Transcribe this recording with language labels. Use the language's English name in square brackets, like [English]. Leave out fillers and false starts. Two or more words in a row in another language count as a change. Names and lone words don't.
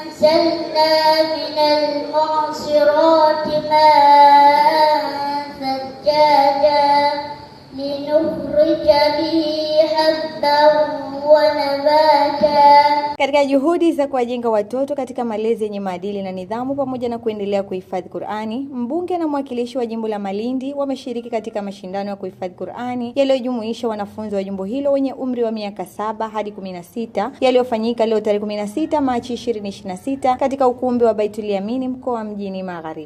[Arabic] وأنزلنا من المعصرات ماء ثجاجا لنخرج به حبا ونباتا. [Swahili] Katika juhudi za kuwajenga watoto katika malezi yenye maadili na nidhamu pamoja na kuendelea kuhifadhi Qur'ani, mbunge na mwakilishi wa jimbo la Malindi wameshiriki katika mashindano ya kuhifadhi Qur'ani yaliyojumuisha wanafunzi wa jimbo hilo wenye umri wa miaka 7 hadi 16 yaliyofanyika leo tarehe 16 Machi 2026 katika ukumbi wa Baitul Yamini mkoa Mjini Magharibi.